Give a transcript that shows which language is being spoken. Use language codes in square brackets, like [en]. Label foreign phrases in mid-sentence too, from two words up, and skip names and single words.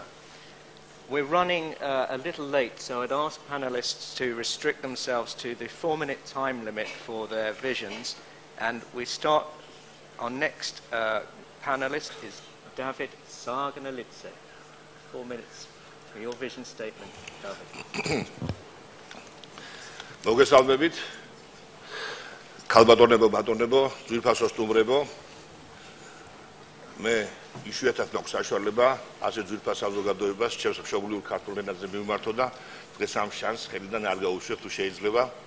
[en] We're running a little late, so I'd ask panelists to restrict themselves to the 4-minute time limit for their visions. And we start, our next panelist is David Saganalitse. 4 minutes for your vision statement, David. [ka] მოგესალმებით. ქალბატონებო, ბატონებო, ძვირფასო სტუმრებო. მე იშვიათად მაქვს საშუალება ასე ძვირფას საზოგადოებას ჩემს მშობლიურ ქართულ ენაზე მივმართო და დღეს ამ შანსს ხელიდან არ გაუშვებ თუ შეიძლება.